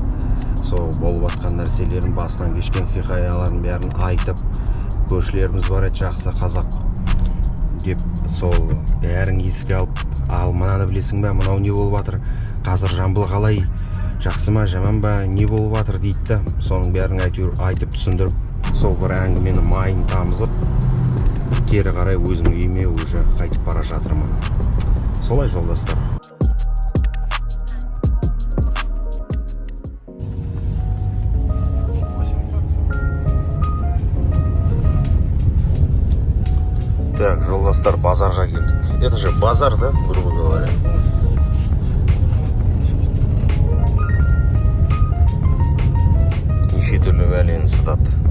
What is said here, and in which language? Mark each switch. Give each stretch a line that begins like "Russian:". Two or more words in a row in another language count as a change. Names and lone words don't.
Kazakh: Сол болып жатқан нәрселерін, басынан кешкен хикаяларын бәрін айтып, көршілеріміз бар еді жақсы қазақ деп, сол бәрін еске алып, ал мынаны білесің бе, мынау не болып жатыр, қазір Жамбыл қалай, жақсы ма, жаман ба, не болып жатыр дейді да, соның бәрін айтып түсіндіріп, сол бір әңгімені майын тамызып, кері қарай өзім үйіме уже қайтып бара жатырмын. Солай жолдастар. Так, жолдастар, базарға келдік.
Russian: Это же базар, да, грубо говоря?
Kazakh: Неше түрлі бәлені сатады.